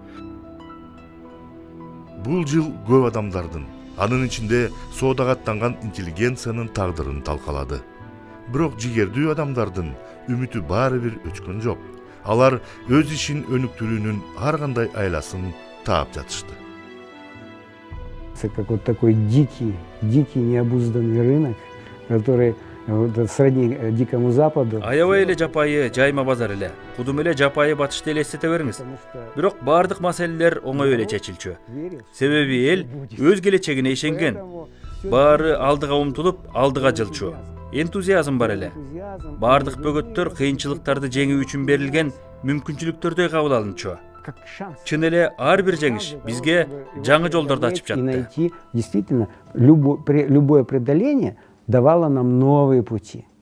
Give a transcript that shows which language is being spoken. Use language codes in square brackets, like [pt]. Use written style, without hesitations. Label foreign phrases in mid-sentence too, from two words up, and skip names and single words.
[ky] Бул жыл көп адамдардын, анын ичинде соодага аттанган интеллигенциянын тагдырын талкалады. Бирок жигердүү адамдардын үмүтү баары бир өчкөн жок. Алар өз ишин өнүктүрүүнүн ар кандай айласын таап жатышты. [ru] Как вот такой дикий необузданный рынок, который сродни Дикому Западу. [ky] Аябай эле жапайы жайма базар эле. Кудум эле жапайы батышты элестете бериңиз. Бирок бардык маселелер оңой эле чечилчү. Себеби эл өз келечегине ишенген. Баары алдыга умтулуп, алдыга жылчу. Энтузиазм бар эле. Бардык бөгөттөр кыйынчылыктарды жеңүү үчүн берилген мүмкүнчүлүктөрдөй кабыл алынчу. Чын эле ар бир жеңиш бизге жаңы жолдорду ачып жатты. [ru] И найти действительно любое преодоление давало нам новые пути.